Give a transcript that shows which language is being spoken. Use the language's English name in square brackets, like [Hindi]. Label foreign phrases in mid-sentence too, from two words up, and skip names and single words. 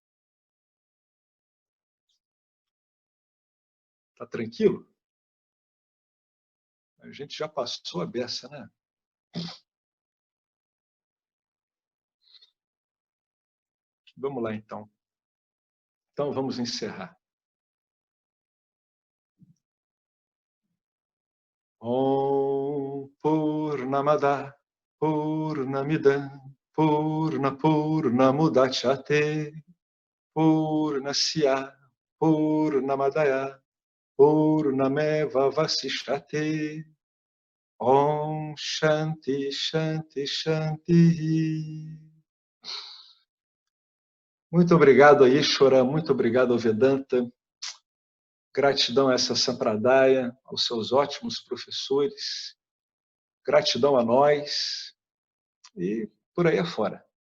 [Portuguese] Tá tranquilo? A gente já passou a beça, né? Vamos lá, então. Então, vamos encerrar. [Sanskrit] ॐ पूर्णमदः पूर्णमिदं पूर्णमुदच्यते पूर्णस्य पूर्णमादाय पूर्णमेव अवशिष्यते. ॐ शान्तिः शान्तिः शान्तिः. [Portuguese] Muito obrigado a Ishvara, muito obrigado ao Vedanta. Gratidão a essa Sampradaya, aos seus ótimos professores. Gratidão a nós e por aí afora.